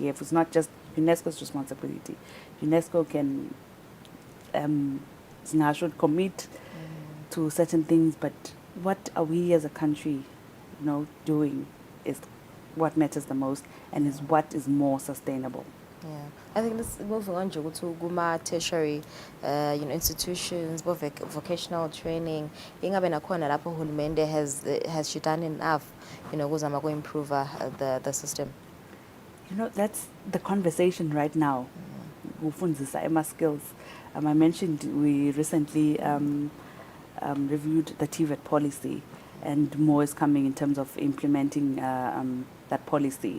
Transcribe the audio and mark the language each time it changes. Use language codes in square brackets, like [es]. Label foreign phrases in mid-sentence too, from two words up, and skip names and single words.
[en] If it's not just UNESCO's responsibility, UNESCO can should commit to certain things, but what are we as a country, doing is what matters the most and is what is more sustainable. Yeah, I think this moving on to Guma tertiary, institutions, both vocational training. [ss] Ingabe nakhona lapho uhulumende has she done enough, kuzama ku improve the system. That's the conversation right now. Kufundzisa skills. [en] I mentioned we recently reviewed the TVET policy, and more is coming in terms of implementing that policy.